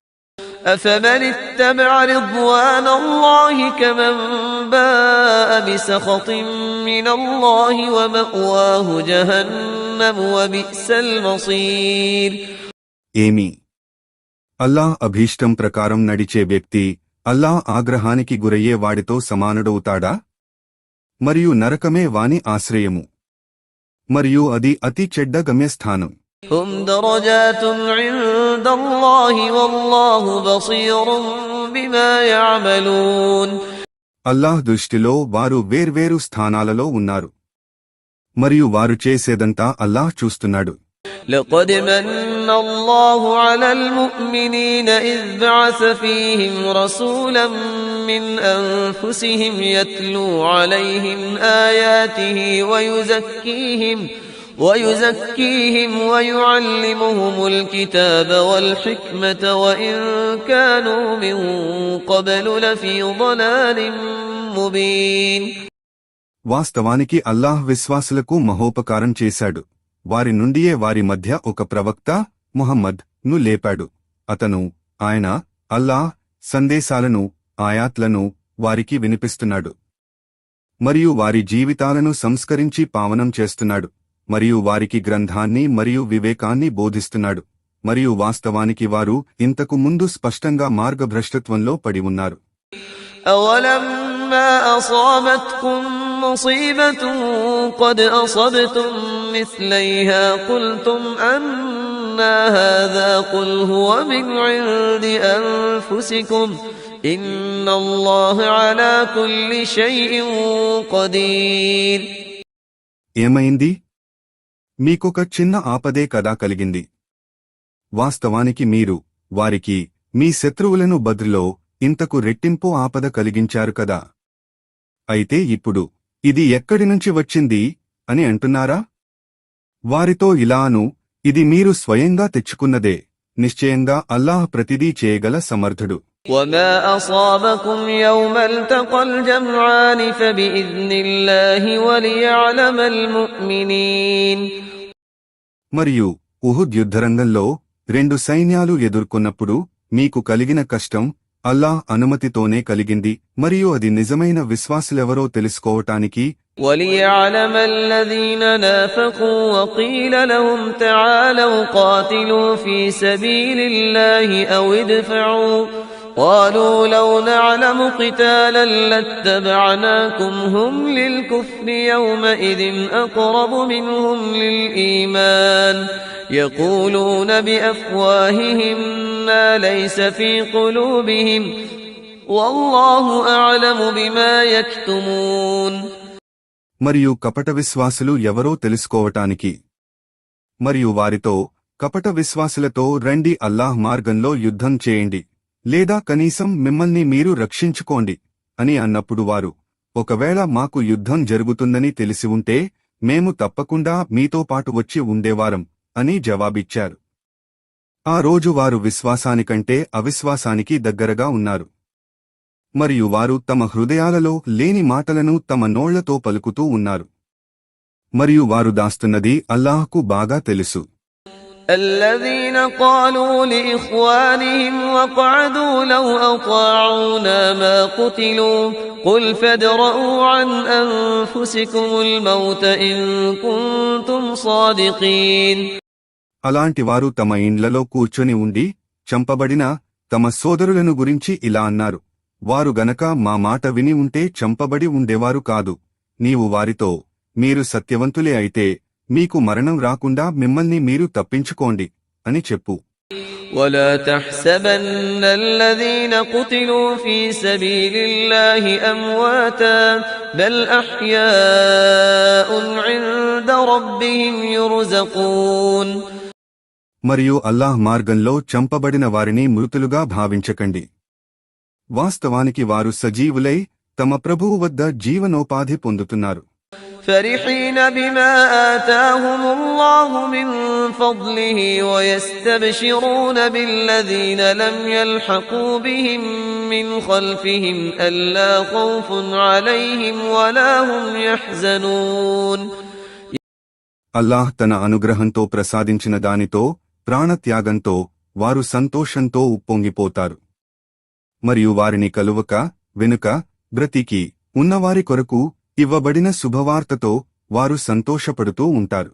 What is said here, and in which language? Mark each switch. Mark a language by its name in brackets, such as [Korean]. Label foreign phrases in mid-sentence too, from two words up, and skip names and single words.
[Arabic] أفمن اتبع رضوان الله كمن باء بسخط من الله ومأواه جهنم وبئس المصير. [Telugu] ఏమి అల్లాహ్ అభీష్టం ప్రకారం నడిచే వ్యక్తి అల్లాహ్ ఆగ్రహానికి గురయ్యే వాడితో సమానుడవుతాడా? మరియు నరకమే వాని ఆశ్రయము, మరియు అది అతి చెడ్డ గమ్యస్థానం. [Arabic] هم درجات عند الله والله بصير بما يعملون. [Telugu] అల్లాహ్ దృష్టిలో వారు వేర్వేరు స్థానాలలో ఉన్నారు మరియు వారు చేసేదంతా అల్లాహ్ చూస్తున్నాడు. [Arabic] لقد من الله على المؤمنين إذ بعث فيهم رسولا من أنفسهم يتلو عليهم آياته ويزكيهم ويعلمهم الكتاب والحكمة وإن كانوا من قبل لفي ضلال مبين. [Telugu] వాస్తవానికి అల్లాహ్ విశ్వాసులకు మహోపకారం చేశాడు. వారి నుండియే వారి మధ్య ఒక ప్రవక్త ముహమ్మద్ ను లేపాడు. ఆయన అల్లాహ్ సందేశాలను, ఆయాత్లను వారికి వినిపిస్తున్నాడు మరియు వారి జీవితాలను సంస్కరించి పావనం చేస్తున్నాడు మరియు వారికి గ్రంథాన్ని మరియు వివేకాన్ని బోధిస్తున్నాడు. మరియు వాస్తవానికి వారు ఇంతకు ముందు స్పష్టంగా మార్గభ్రష్టత్వంలో పడి ఉన్నారు. [Arabic] أولما أصابتكم مصيبة قد أصبتم مثليها قلتم أنى هذا قل هو من عند أنفسكم إن الله على كل شيء قدير. [Telugu] ఏమైంది? మీకొక చిన్న ఆపదే కదా కలిగింది. వాస్తవానికి మీరు వారికి మీ శత్రువులను బద్రులో ఇంతకు రెట్టింపు ఆపద కలిగించారు కదా. అయితే ఇప్పుడు ఇది ఎక్కడి నుంచి వచ్చింది అని అంటున్నారా? వారితో ఇలాను, ఇది మీరు స్వయంగా తెచ్చుకున్నదే. నిశ్చయంగా అల్లాహ్ ప్రతిదీ చేయగల సమర్థుడు. [Arabic] وما أصابكم يوم التقى الجمعان فبإذن الله وليعلم المؤمنين. [Telugu] మరియు ఉహుద్ యుద్ధరంగంలో రెండు సైన్యాలు ఎదుర్కొన్నప్పుడు మీకు కలిగిన కష్టం అల్లాహ్ అనుమతితోనే కలిగింది మరియు అది నిజమైన విశ్వాసులెవరో తెలుసుకోవటానికి. [Arabic] وَلِيَعْلَمَ الَّذِينَ نَافَقُوا وَقِيلَ لَهُمْ تَعَالَوْا قَاتِلُوا فِي سَبِيلِ اللَّهِ أَوِ ادْفَعُوا قالوا لو نعلم قتالا لاتبعناكم هم للكفر يومئذ أقرب منهم للإيمان يقولون بأفواههم ما ليس في قلوبهم والله أعلم بما يكتمون. [Telugu] మరియు కపట విశ్వాసులు ఎవరో తెలుసుకోవటానికి మరియు వారితో కపట విశ్వాసులతో రండి, అల్లాహ్ మార్గంలో యుద్ధం చేయండి, లేదా కనీసం మిమ్మల్ని మీరు రక్షించుకోండి అని అన్నప్పుడు వారు, ఒకవేళ మాకు యుద్ధం జరుగుతుందని తెలిసి ఉంటే మేము తప్పకుండా మీతో పాటు వచ్చి ఉండేవారం అని జవాబిచ్చారు. ఆ రోజు వారు విశ్వాసానికంటే అవిశ్వాసానికి దగ్గరగా ఉన్నారు. మరియు వారు తమ హృదయాలలో లేని మాటలను తమ నోళ్లతో పలుకుతూ ఉన్నారు. మరియు వారు దాస్తున్నది అల్లాహ్కు బాగా తెలుసు. [Arabic] الذين قالوا لإخوانهم وقعدوا لو أطاعونا ما قتلوا قل فادرءوا عن أنفسكم الموت إن كنتم صادقين. [Telugu] అలాంటి వారు తమ ఇండ్లలో కూర్చొని ఉండి చంపబడిన తమ సోదరులను గురించి ఇలా అన్నారు, వారు గనక మా మాట విని ఉంటే చంపబడి ఉండేవారు కాదు. నీవు వారితో, మీరు సత్యవంతులే అయితే మీకు మరణం రాకుండా మిమ్మల్ని మీరు తప్పించుకోండి అని చెప్పు. [Arabic] ولا تحسبن الذين قتلوا في سبيل الله أمواتا بل أحياء عند ربهم يرزقون. [Telugu] మరియు అల్లాహ్ మార్గంలో చంపబడిన వారిని మృతులుగా భావించకండి. వాస్తవానికి వారు సజీవులై తమ ప్రభువు వద్ద జీవనోపాధి పొందుతున్నారు. [Arabic] فرحين بما آتاهم الله من فضله ويستبشرون بالذين لم يلحقوا بهم من خلفهم ألا خوف عليهم ولا هم يحزنون. [Telugu] అల్లాహ్ తన అనుగ్రహంతో ప్రసాదించిన దానితో ప్రాణత్యాగంతో వారు సంతోషంతో ఉప్పొంగిపోతారు. మరియు వారిని కలువక వెనుక బ్రతికి ఉన్నవారి కొరకు ఇవ్వబడిన శుభవార్తతో వారు సంతోషపడుతూ ఉంటారు.